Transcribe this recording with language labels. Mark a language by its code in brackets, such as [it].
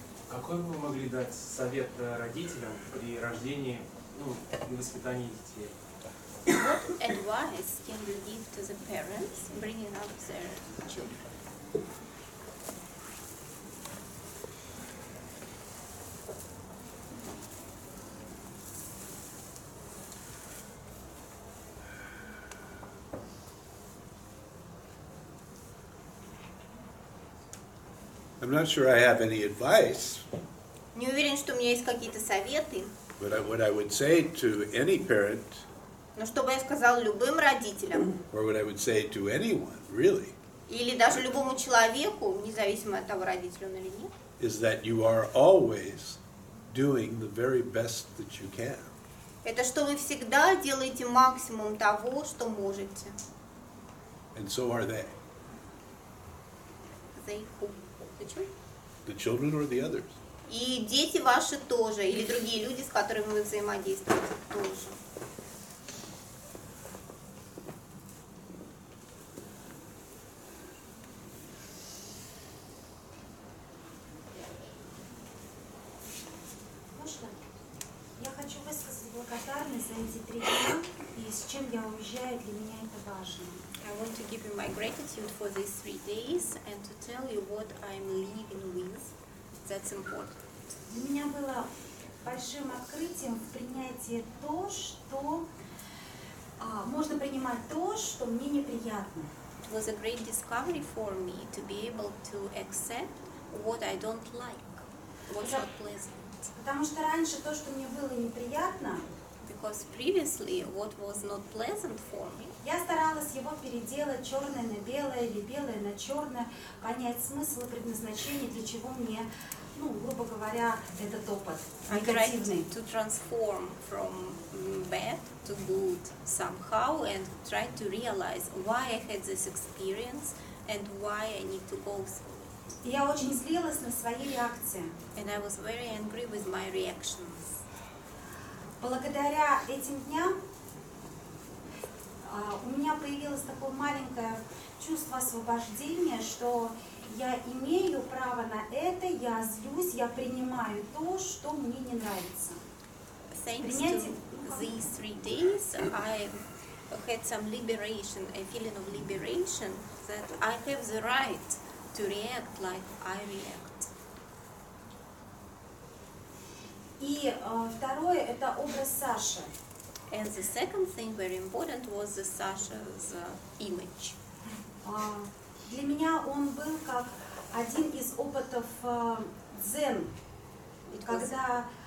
[ru] какой бы вы могли дать совет родителям при рождении, ну, и воспитании детей? [en] What advice can you give to the parents bringing up their children? I'm not sure I have any advice, [ru] Не уверен, что у меня есть какие-то советы, [en] but what I would say to any parent, [ru] но что бы я сказала любым родителям, [en] or what I would say to anyone, really, [ru] или даже любому человеку, независимо от того, родитель он или нет, [en] is that you are always doing the very best that you can. [ru] это что вы всегда делаете максимум того, что можете. [en] And so are they, They who? The children? the children or the others. [ru] И дети ваши тоже, или другие люди, с которыми вы взаимодействуете, тоже. Можно? Я хочу высказать благодарность за эти 3 дня, и с чем я уезжаю, для меня это важно. [en] I want to give you my gratitude for these 3 days and to tell you what I'm living with. That's important. [ru] Для меня было большим открытием в принятии то, что можно принимать то, что мне неприятно. [en] It was a great discovery for me to be able to accept what I don't like, what's not pleasant. [ru] Потому что раньше то, что мне было неприятно, [en] Because previously what was not pleasant for me, [ru] я старалась его переделать черное на белое или белое на черное, понять смысл и предназначение, для чего мне, ну, грубо говоря, этот опыт [en] I tried [ru] негативный. [en] to transform from bad to good somehow and tried to realize why I had this experience and why I need to go through it. [ru] И я очень злилась на свои реакции. [en] And I was very angry with my reactions. [ru] Благодаря этим дням у меня появилось такое маленькое чувство освобождения, что я имею право на это, я злюсь, я принимаю то, что мне не нравится. [en] Thanks to these 3 days, I had some liberation, a feeling of liberation that I have the right to react like I react. [ru] И второе – это образ Саши. [en] And the second thing very important was the Sasha's image. [ru] Для меня он был как один из опытов дзен, когда